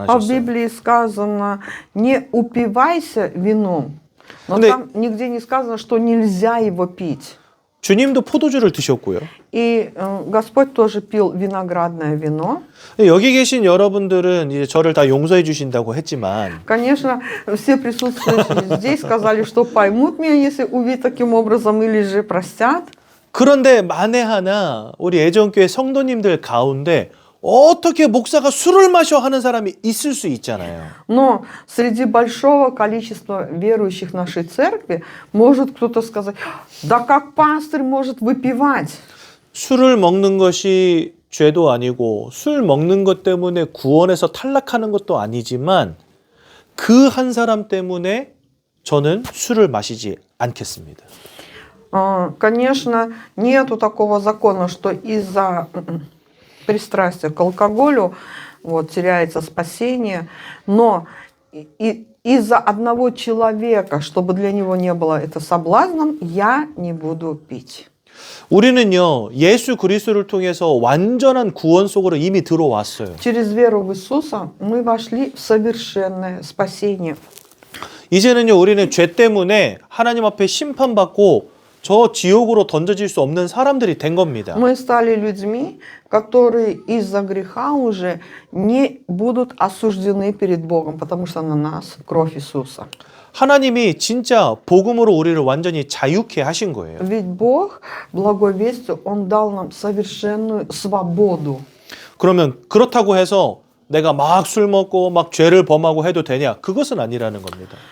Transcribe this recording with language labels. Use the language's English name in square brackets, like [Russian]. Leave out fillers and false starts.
[Russian] В [Korean] 하셨어요. [Russian] Библии сказано: не упивайся вином. Но [Korean] 근데- [Russian] там нигде не сказано, что нельзя его пить. [Korean] 주님도 포도주를 드셨고요. [Russian] И Господь тоже пил виноградное вино. [Korean] 여기 계신 여러분들은 이제 저를 다 용서해 주신다고 했지만 [Russian] Конечно, все присутствующие здесь сказали, что поймут меня, если увидят таким образом, или же простят. [Korean] 그런데 만에 하나 우리 애정교회 성도님들 가운데 어떻게 목사가 술을 마셔 하는 사람이 있을 수 있잖아요. [Russian] Но среди большого количества верующих нашей церкви может кто-то сказать: да как пастырь может выпивать? [Korean] 술을 먹는 것이 죄도 아니고 술 먹는 것 때문에 구원에서 탈락하는 것도 아니지만 그 한 사람 때문에 저는 술을 마시지 않겠습니다. [Russian] Конечно, нету такого закона, что из-за пристрастия к алкоголю теряется спасение, но из-за одного человека, чтобы для него не было это соблазном, я не буду пить. [Korean] 우리는요 예수 그리스도를 통해서 완전한 구원 속으로 이미 들어왔어요. [Russian] Через веру в Иисуса мы вошли в совершенное спасение. [Korean] 이제는요 우리는 죄 때문에 하나님 앞에 심판받고 저 지옥으로 던져질 수 없는 사람들이 된 겁니다. [Russian] Мы стали людьми, которые из-за греха уже не будут осуждены перед Богом, потому что на нас кровь Иисуса. [Korean] 하나님이 진짜 복음으로 우리를 완전히 자유케 하신 거예요. [Russian] Ведь Бог благой вестью, Он дал нам совершенную свободу. [Korean] 그러면 그렇다고 해서 내가 막 술 먹고 막 죄를 범하고 해도 되냐? 그것은 아니라는 겁니다.